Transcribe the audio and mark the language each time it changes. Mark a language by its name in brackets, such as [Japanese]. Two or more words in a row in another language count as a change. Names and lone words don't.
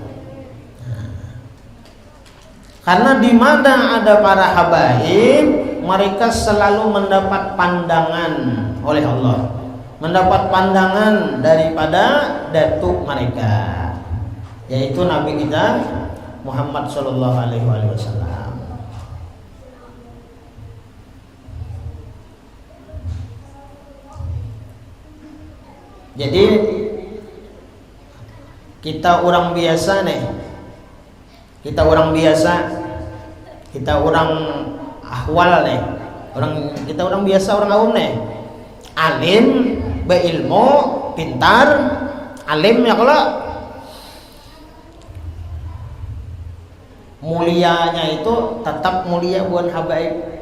[Indonesian] Karena di mana ada para habaib, mereka selalu mendapat pandangan oleh Allah, mendapat pandangan daripada datuk mereka, yaitu Nabi kita Muhammad [Arabic] Sallallahu Alaihi Wasallam. [Indonesian] Jadi kita orang biasa nih, kita orang biasa, kita orang ahwal nih, kita orang biasa, orang awam nih, alim, berilmu, pintar, alim ya kalau mulianya itu tetap mulia buat habaib.